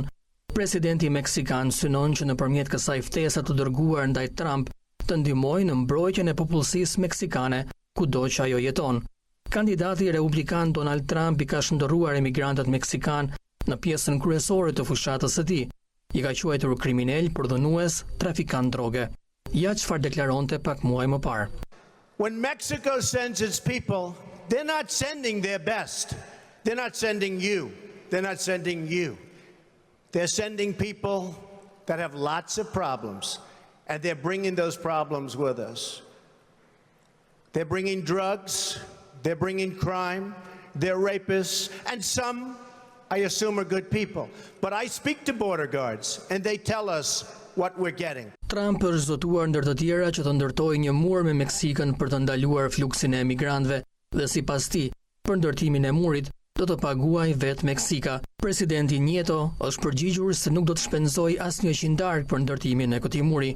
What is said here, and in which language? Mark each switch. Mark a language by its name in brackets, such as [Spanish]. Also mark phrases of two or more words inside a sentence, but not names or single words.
[Albanian] Presidenti meksikan synon që nëpërmjet kësaj ftese të dërguar ndaj Trump të ndihmojë në mbrojtjen e popullsisë meksikane kudo që ajo jeton. Kandidati republikan Donald Trump i ka shndërruar emigrantët meksikan në pjesën kryesore të fushatës së tij. I ka quajtur kriminal, përdhënues, trafikant droge. Ja çfarë deklaronte pak muaj më parë. [English] When Mexico sends its people, they're not sending their best. They're not sending you. They're not sending you. They're sending people that have lots of problems, and they're bringing those problems with us. They're bringing drugs, they're bringing crime, they're rapists, and some, I assume, are good people. But I speak to border guards, and they tell us what we're getting. [Albanian] Trump është zotuar ndër të tjera që të ndërtojë një mur me Meksikën për të ndaluar fluksin e emigrantëve dhe sipas tij, për ndërtimin e murit do të paguaj vetë Meksika. Presidenti Nieto është përgjigjur se nuk do të shpenzojë asnjë qindark për ndërtimin e këtij muri.